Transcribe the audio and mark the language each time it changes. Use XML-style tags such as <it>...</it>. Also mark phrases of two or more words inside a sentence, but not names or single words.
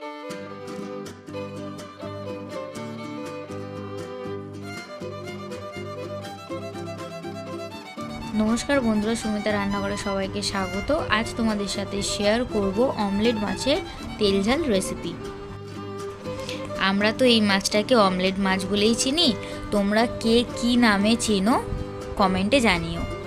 <bn>নমস্কার বন্ধুরা, সুমিতা রান্নাঘরে সবাইকে স্বাগত। আজ তোমাদের সাথে শেয়ার করব অমলেট মাছের তেল ঝাল রেসিপি। আমরা তো এই মাছটাকে অমলেট মাছ বলেই চিনি, তোমরা কে কি নামে চিনো কমেন্টে জানিও।</bn>